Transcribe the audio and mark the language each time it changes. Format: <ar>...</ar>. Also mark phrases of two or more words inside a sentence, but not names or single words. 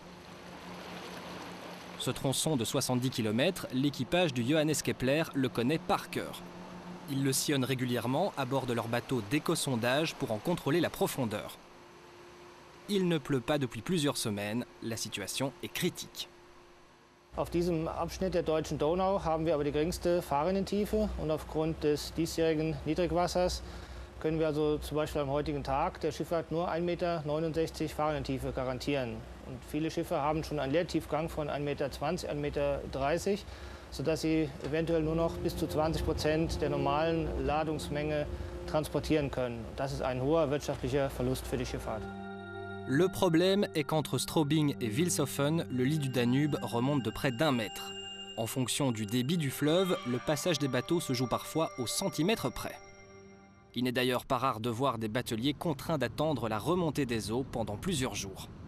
<fr>Ce tronçon de 70 km, l'équipage du Johannes Kepler le connaît par cœur. Ils le sillonnent régulièrement à bord de leur bateau d'éco-sondage pour en contrôler la profondeur. Il ne pleut pas depuis plusieurs semaines, la situation est critique.</fr> <de>Auf diesem Abschnitt der deutschen Donau haben wir aber die geringste Fahrrinnentiefe und aufgrund des diesjährigen Niedrigwassers können wir also zum Beispiel am heutigen Tag der Schifffahrt nur 1,69 Meter Fahrrinnentiefe garantieren. Und viele Schiffe haben schon einen Leertiefgang von 1,20 Meter, 1,30 Meter, sodass sie eventuell nur noch bis zu 20% der normalen Ladungsmenge transportieren können. Das ist ein hoher wirtschaftlicher Verlust für die Schifffahrt.</de> <fr>Le problème est qu'entre Straubing et Vilshofen, le lit du Danube remonte de près d'1 mètre. En fonction du débit du fleuve, le passage des bateaux se joue parfois au centimètre près. Il n'est d'ailleurs pas rare de voir des bateliers contraints d'attendre la remontée des eaux pendant plusieurs jours.</fr>